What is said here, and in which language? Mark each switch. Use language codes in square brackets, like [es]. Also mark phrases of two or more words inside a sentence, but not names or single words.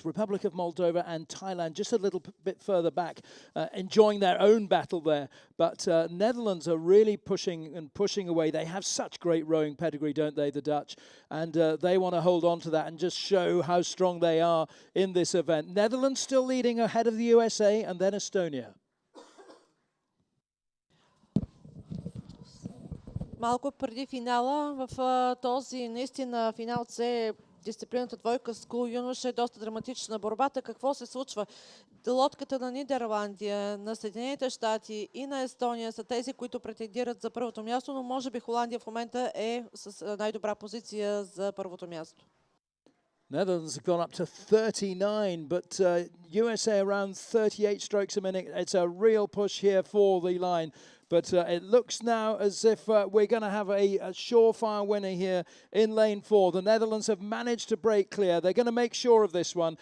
[en] Republic of Moldova and Thailand just a little bit further back, enjoying their own battle there. But Netherlands are really pushing away. They have such great rowing pedigree, don't they, the Dutch? And they want to hold on to that and just show how strong they are in this event. Netherlands still leading ahead of the USA and then Estonia. [bg] Малко преди финала, в този наистина финал С, дисциплината двойка скул юноша е доста драматична борбата. Какво се случва? Лодката на Нидерландия, на Съединените щати и на Естония са тези, които претендират за първото място, но може би Холандия в момента е с най-добра позиция за първото място. [en] Netherlands have gone up to 39, but USA around 38 strokes a minute. It's a real push here for the line. But it looks now as if we're going to have a surefire winner here in lane 4. The Netherlands have managed to break clear. They're going to make sure of this one.